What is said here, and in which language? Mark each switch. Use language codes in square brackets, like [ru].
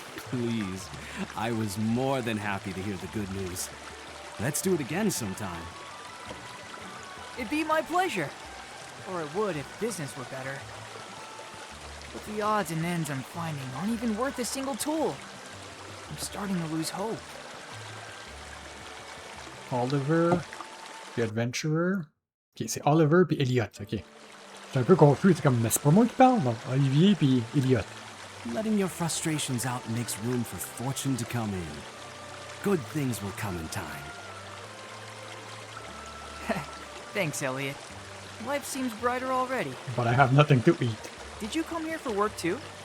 [en] Please, I was more than happy to hear the good news. Let's do it again sometime. It'd be my pleasure. Or it would if business were better. But the odds and ends I'm finding aren't even worth a single tool. I'm starting to lose hope. [fr] Oliver, puis Adventurer. Ok, c'est Oliver puis Elliot, ok. C'est un peu confus, c'est comme, mais c'est pas moi qui parle, non? Olivier puis Elliot. [en] Letting your frustrations out makes room for fortune to come in. Good things will come in time. Thanks, Elliot. Life seems brighter already. But I have nothing to eat. Did you come here for work too?